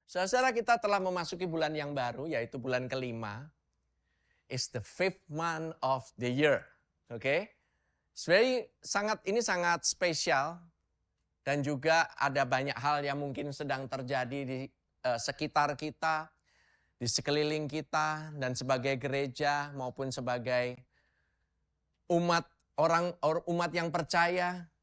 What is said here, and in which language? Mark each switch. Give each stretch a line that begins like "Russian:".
Indonesian: Saudara, kita telah memasuki bulan yang baru, yaitu bulan kelima.
English: It's the 5th month of the year.
Indonesian: Oke? Ini sangat spesial. Dan juga ada banyak hal yang mungkin sedang terjadi di sekitar kita, di sekeliling kita, dan sebagai gereja maupun sebagai umat yang percaya.